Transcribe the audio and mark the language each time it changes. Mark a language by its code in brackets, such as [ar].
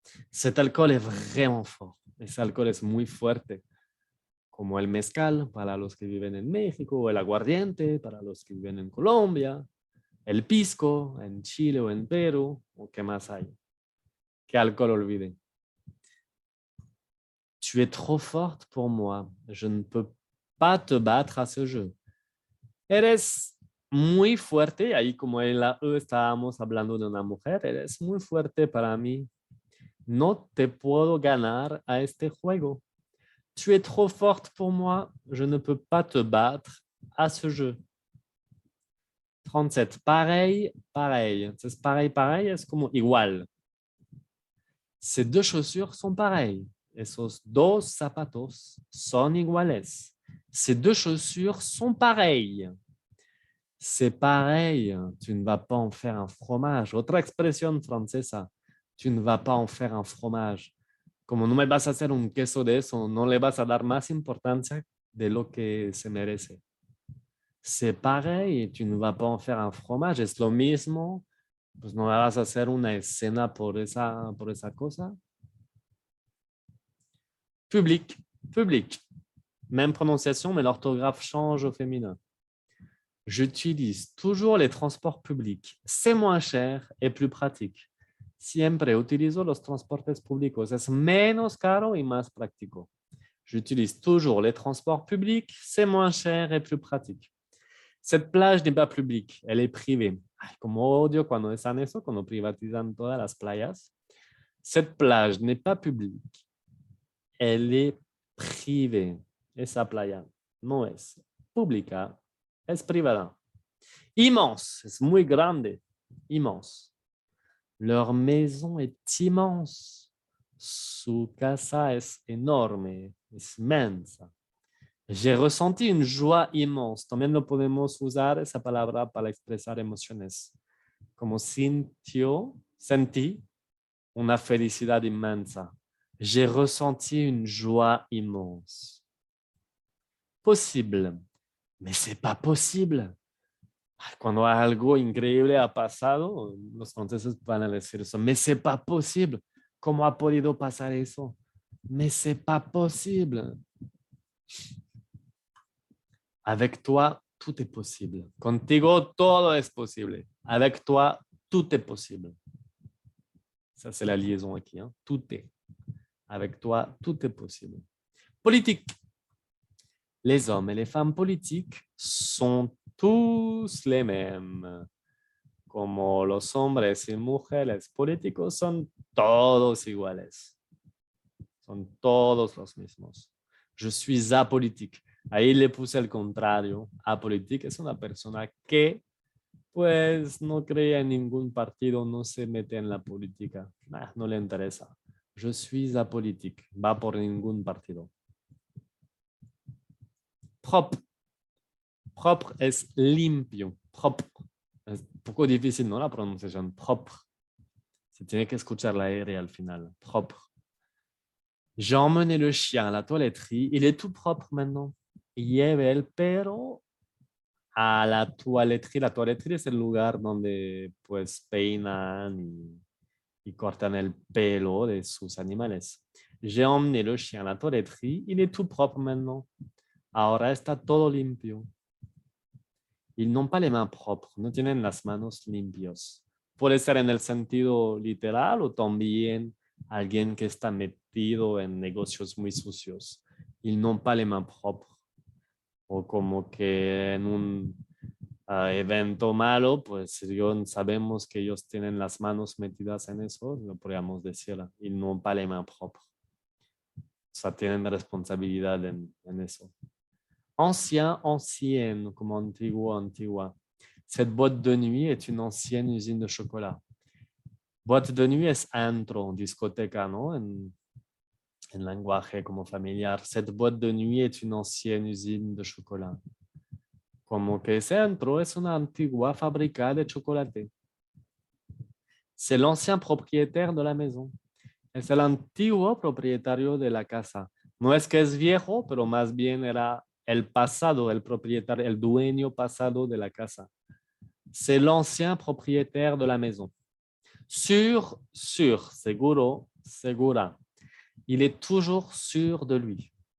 [fr] Cet alcool est vraiment fort. [es] Ese alcohol es muy fuerte. Como el mezcal para los que viven en México, o el aguardiente para los que viven en Colombia, el pisco en Chile o en Perú, o qué más hay. ¿Qué alcohol olvide? [fr] Tu es trop forte pour moi. Je ne peux pas te battre à ce jeu. [es] Eres muy fuerte, ahí como en la E estábamos hablando de una mujer, eres muy fuerte para mí. No te puedo ganar a este juego. [fr] Tu es trop forte pour moi, je ne peux pas te battre à ce jeu. 37. Pareil, pareil. [es] Entonces, pareil, pareil es como igual. [fr] Ces deux chaussures sont pareilles. [es] Esos dos zapatos son iguales. [fr] Ces deux chaussures sont pareilles. C'est pareil, tu ne vas pas en faire un fromage. [es] Otra expresión francesa, [fr] tu ne vas pas en faire un fromage. [es] Como no me vas a hacer un queso de eso, no le vas a dar más importancia de lo que se merece. [fr] C'est pareil, tu ne vas pas en faire un fromage. [es] Es lo mismo, pues no vas a hacer una escena por esa cosa. [fr] Public, public. Même prononciation, mais l'orthographe change au féminin. J'utilise toujours les transports publics. C'est moins cher et plus pratique. [es] Siempre utilizo los transportes públicos. Es menos caro y más práctico. [fr] J'utilise toujours les transports publics. C'est moins cher et plus pratique. Cette plage n'est pas publique, elle est privée. [es] Ay, como odio cuando están eso, cuando privatizan todas las playas. [fr] Cette plage n'est pas publique, elle est privée. [es] Esa playa no es pública, es privada. Immense, es muy grande, immense. [fr] Leur maison est immense. [es] Su casa es enorme, es inmensa. [fr] J'ai ressenti une joie immense. [es] También lo podemos usar esa palabra para expresar emociones. Como sintió, sentí una felicidad inmensa. [fr] J'ai ressenti une joie immense. Possible. Mais c'est pas possible. [es] Cuando algo increíble ha pasado, los franceses van a decir eso. [fr] Mais c'est pas possible. [es] ¿Cómo ha podido pasar eso? [fr] Mais c'est pas possible. Avec toi, tout est possible. [es] Contigo, todo es posible. [fr] Avec toi, tout est possible. Ça, c'est la liaison aquí. Hein? Tout est. Avec toi, tout est possible. Politique. Les hommes et les femmes politiques sont tous les mêmes. [es] Como los hombres y mujeres políticos son todos iguales. Son todos los mismos. [fr] Je suis apolitique. [es] Ahí le puse el contrario. Apolitique es una persona que pues no cree en ningún partido, no se mete en la política. No le interesa. [fr] Je suis apolitique. [es] Va por ningún partido. [fr] Propre. [es] Propre es limpio. Propre. Es un poco difícil, ¿no? La pronunciación. Propre. Se tiene que escuchar la R al final. [fr] Propre. J'ai emmené le chien à la toiletterie. Il est tout propre maintenant. [es] Lleve el perro a la toiletterie. La toiletterie es el lugar donde pues peinan y cortan el pelo de sus animales. [fr] J'ai emmené le chien à la toiletterie. Il est tout propre maintenant. [es] Ahora está todo limpio. [fr] Ils n'ont pas les mains propres. [es] No tienen las manos limpios. Puede ser en el sentido literal o también alguien que está metido en negocios muy sucios. [fr] Ils n'ont pas les mains propres. [es] O como que en un evento malo, pues sabemos que ellos tienen las manos metidas en eso, lo podríamos decir. [fr] Ils n'ont pas les mains propres. [es] O sea, tienen responsabilidad en eso. Ancien, ancienne, como antiguo, antigua. [fr] Cette boîte de nuit est une ancienne usine de chocolat. [es] Boîte de nuit es antro, discoteca, ¿no? En lenguaje como familiar. [fr] Cette boîte de nuit est une ancienne usine de chocolat. [es] Como que ese antro es una antigua fábrica de chocolate. [fr] C'est l'ancien propriétaire de la maison. [es] Es el antiguo propietario de la casa. No es que es viejo, pero más bien era el pasado, el propietario, el dueño pasado de la casa. [fr] C'est l'ancien propriétaire de la maison. Sûr, sûr, seguro, segura. Il est toujours sûr de lui.